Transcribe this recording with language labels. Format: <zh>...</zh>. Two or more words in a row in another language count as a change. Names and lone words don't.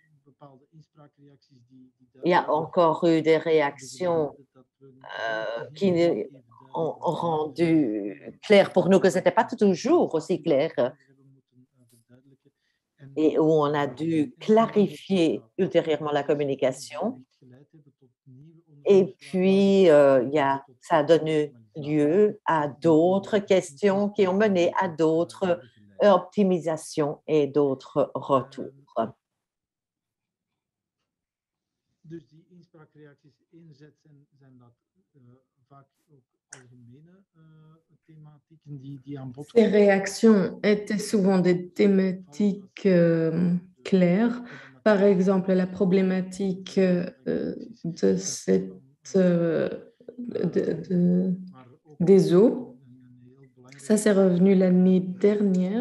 <fr>Il y a encore eu des réactions qui ont rendu clair pour nous que ce n'était pas toujours aussi clair et où on a dû clarifier ultérieurement la communication. Et puis, ça a donné lieu à d'autres questions qui ont mené à d'autres optimisations et d'autres retours.</fr> <nl>Dus die inspraakreacties enerzijds zijn dat vaak ook algemene thematieken die aan bod</nl> <fr>Ces réactions étaient souvent des thématiques claires. Par exemple, la problématique de des eaux. Ça, c'est revenu l'année dernière.</fr>